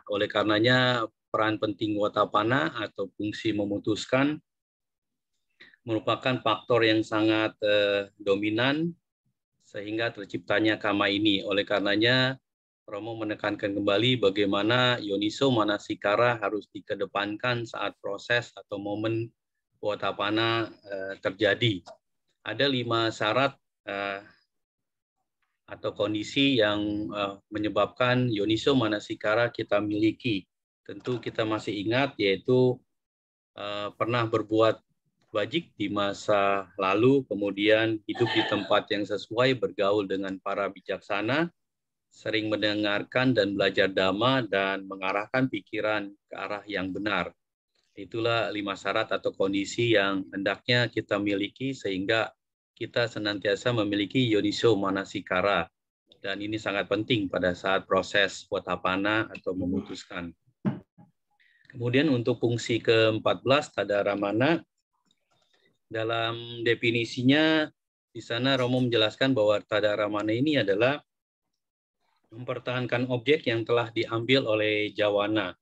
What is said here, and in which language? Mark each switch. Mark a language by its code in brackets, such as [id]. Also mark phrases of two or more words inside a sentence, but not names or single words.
[id] Oleh karenanya peran penting watapana atau fungsi memutuskan merupakan faktor yang sangat dominan sehingga terciptanya kama ini. Oleh karenanya Romo menekankan kembali bagaimana [pi] yoniso manasikara [id] harus dikedepankan saat proses atau momen watapana terjadi. Ada 5 syarat atau kondisi yang menyebabkan [pi] yoniso manasikara [id] kita miliki. Tentu kita masih ingat, yaitu pernah berbuat wajib di masa lalu, kemudian hidup di tempat yang sesuai, bergaul dengan para bijaksana, sering mendengarkan dan belajar dhamma, dan mengarahkan pikiran ke arah yang benar. Itulah 5 syarat atau kondisi yang hendaknya kita miliki sehingga kita senantiasa memiliki [pi] yoniso manasikara. [id] Dan ini sangat penting pada saat proses watapana atau memutuskan. Kemudian untuk fungsi ke-14, Tadaramana, dalam definisinya di sana Romo menjelaskan bahwa Tadaramana ini adalah mempertahankan objek yang telah diambil oleh Jawana.